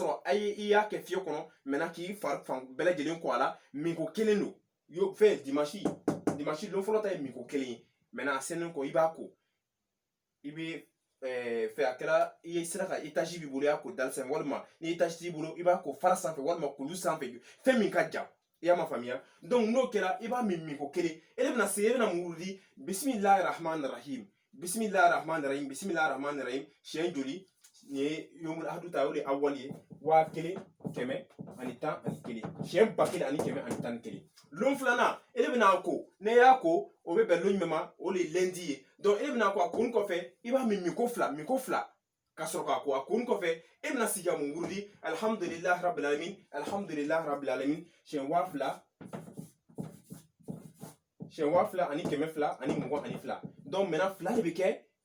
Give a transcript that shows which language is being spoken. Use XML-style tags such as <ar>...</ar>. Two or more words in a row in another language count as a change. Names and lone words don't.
<bm>sɔrɔ i y'a kɛ fiyɛ kɔnɔ maintenant k'i fari fan bɛɛ lajɛlen kɔ a la minko 1 don yo fɛn dimanche lon fɔlɔ ta ye minko 1 ye maintenant a sɛnnen kɔ i b'a ko i bɛ fɛ a kɛra i ye sera ka étage b'i bolo i y'a ko dali sanfɛ walima ni étage t'i bolo i b'a ko fara sanfɛ walima kulu sanfɛ fɛn min ka jan i y'a ma faamuya donc n'o kɛra i b'a min minko 1 e de bɛna se e bɛna mun wurudi</bm> <ar>بسم الله الرحمن الرحيم</ar> <bm>siɲɛ joli nin ye</bm> <ar>يوم الأحد</ar> <bm>ta o de ye awali ye 1000 siɲɛ 1000 lon filanan e de bɛna ko ne y'a ko o bɛ bɛn lon jumɛn ma o de ye lundi ye donc e de bɛna ko a koni kɔfɛ i b'a min minko 2 ka sɔrɔ k'a ko a koni kɔfɛ e bɛna sigi ka mun wurudi</bm> <ar>الحمد لله رب العالمين</ar> <bm>siɲɛ 2000 ani 222</bm> <fr>donc maintenant</fr> <bm>2 de bɛ kɛ ka</bm>